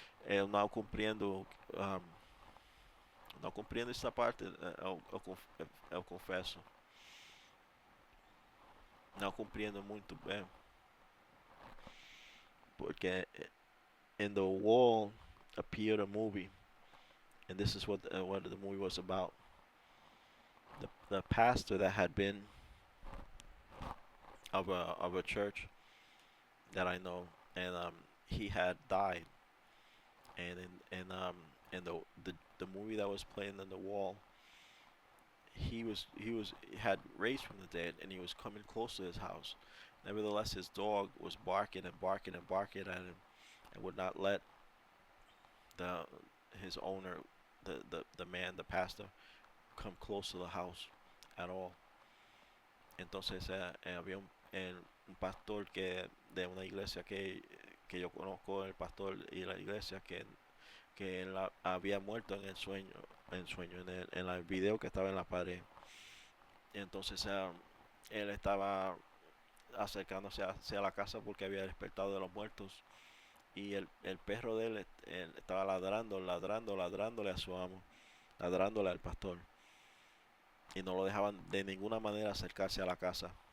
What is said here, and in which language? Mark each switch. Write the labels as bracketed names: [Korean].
[Portuguese] Eu não compreendo, não compreendo esta parte, eu confesso. Não compreendo muito bem. Porque [English] in the wall appeared a movie, and this is what the movie was about. The pastor that had been of a church that I know, and he had died, and in the movie that was playing on the wall, he had raised from the dead, and he was coming close to his house. Nevertheless, his dog was barking and barking and barking at him, and would not let his owner, the man, the pastor, come close to the house at all. [Spanish] Entonces había un pastor que de una iglesia que yo conozco, el pastor y la iglesia que él había muerto en el sueño, en el video que estaba en la pared. Entonces él estaba acercándose hacia la casa porque había despertado de los muertos, y el perro de él estaba ladrándole a su amo, ladrándole al pastor, y no lo dejaban de ninguna manera acercarse a la casa.